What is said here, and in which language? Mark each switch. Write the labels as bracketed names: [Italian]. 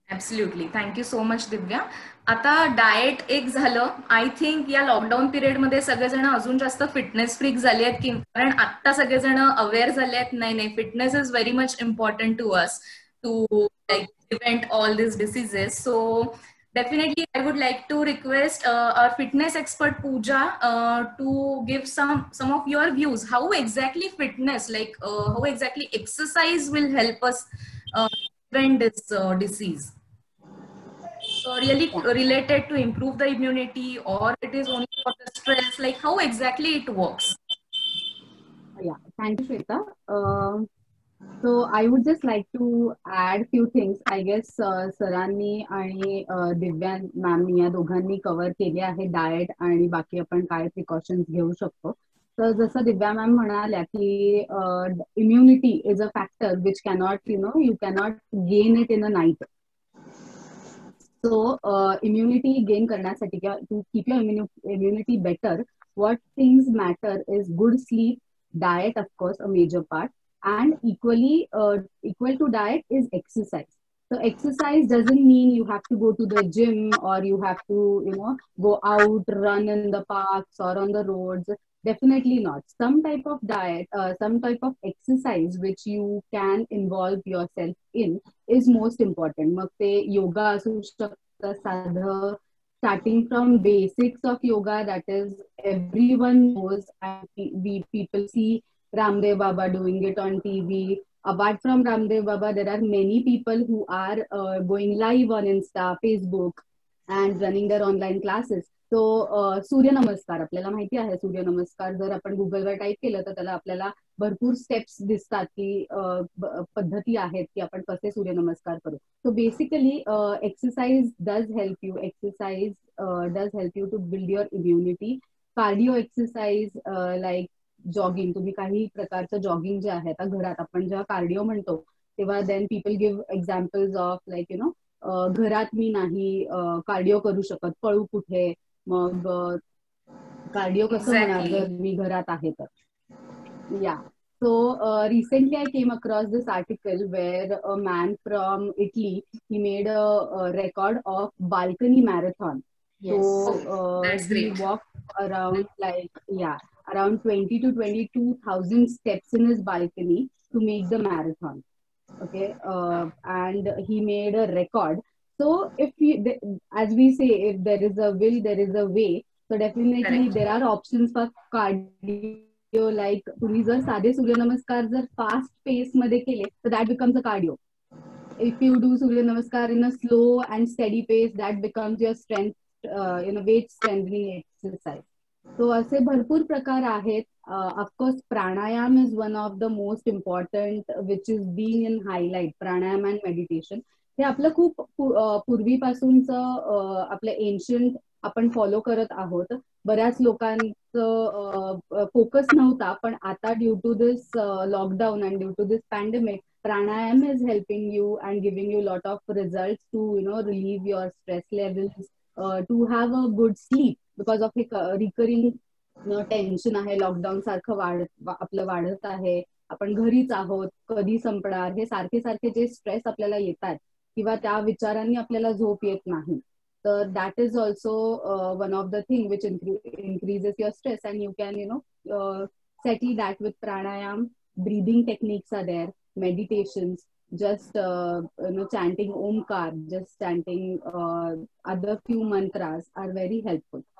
[English] Absolutely. Thank you so much Divya. [Marathi] आता diet एक झालं. आय थिंक या लॉकडाऊन पिरियड मध्ये सगळेजण अजून जास्त फिटनेस फ्रीक झाले आहेत, की कारण आता सगळेजण अवेअर झाले आहेत, नाही [English] Fitness is very much important to us to like prevent all this diseases. So definitely I would like to request our fitness expert Pooja to give some of your views. How exactly fitness, like how exactly exercise will help us prevent this disease? Really related to improve the immunity, or it is only for the stress? Like how exactly it works? Yeah, thank you, Shweta. So I would just like to add few things. [Marathi] I guess सरांनी आणि दिव्या मॅमनी या दोघांनी cover केले आहे diet आणि बाकी आपण काय प्रिकॉशन्स घेऊ शकतो. तर जसं दिव्या मॅम म्हणाल्या की [English] Immunity is a factor which cannot you cannot gain it in a night. So immunity gain [Marathi] करण्यासाठी किंवा [English] To keep your immunity better, what things matter is good sleep, diet of course a major part, and equal to diet is exercise. So exercise doesn't mean you have to go to the gym or you have to go out, run in the parks or on the roads. Definitely not. Some type of diet, some type of exercise which you can involve yourself in is most important. [Marathi] मग ते योगा असू शकतं, साधं [English] starting from basics of yoga, that is everyone knows, and we people see Ramdev Baba doing it on TV. Apart from Ramdev Baba, there are many people who are going live on Insta, Facebook, and running their online classes. [Marathi] So सूर्य नमस्कार आपल्याला माहिती आहे. सूर्य नमस्कार जर आपण गुगलवर टाईप केलं तर त्याला आपल्याला भरपूर स्टेप्स दिसतात की पद्धती आहेत की आपण कसे सूर्य नमस्कार करू. [English] So basically exercise does help you. Exercise does help you to build your immunity. Cardio exercise like [Marathi] jogging, तुम्ही काही प्रकारचं जॉगिंग जे आहे आता घरात आपण जेव्हा कार्डिओ म्हणतो तेव्हा [English] then people give examples of like [Marathi] घरात मी नाही कार्डिओ करू शकत, पळू कुठे, मग कार्डिओ कसं होणार जर मी घरात आहे तर. [English] Yeah So recently I came across this article where a man from Italy, he made a record of balcony marathon. Yes. So That's he great. walked around around 20 to 22,000 steps in his balcony to make the marathon. Okay, and he made a record. So as we say, if there is a will, there is a way. So definitely Correct. there are options for cardio. [Marathi] Like तुम्ही जर साधे सूर्य नमस्कार जर fast पेस मध्ये केले तर [English] that becomes a cardio. If you do Surya Namaskar in a slow and steady pace, that becomes your strength, weight strengthening exercise. [Marathi] So असे भरपूर प्रकार आहेत. [English] Of course, pranayam is one of the most important, which is being in highlight. Pranayam and meditation. [Marathi] हे आपलं खूप पूर्वीपासूनचं आपलं ancient आपण follow करत आहोत. बऱ्याच लोकांचं फोकस नव्हता, पण आता [English] Due to this lockdown and due to this pandemic, pranayam is helping you and giving you a lot of results to relieve your stress levels, to have a good sleep because of a recurring tension आहे. [Marathi] Lockdown सारखं आपलं वाढत आहे, आपण घरीच आहोत, कधी संपणार, हे सारखे सारखे जे स्ट्रेस आपल्याला येतात किंवा त्या विचारांनी आपल्याला झोप येत नाही. [English] तर that is also one of the thing which increases your stress, and you can settle that with pranayam. Breathing techniques are there, meditations, just chanting omkar, just chanting other few mantras are very helpful.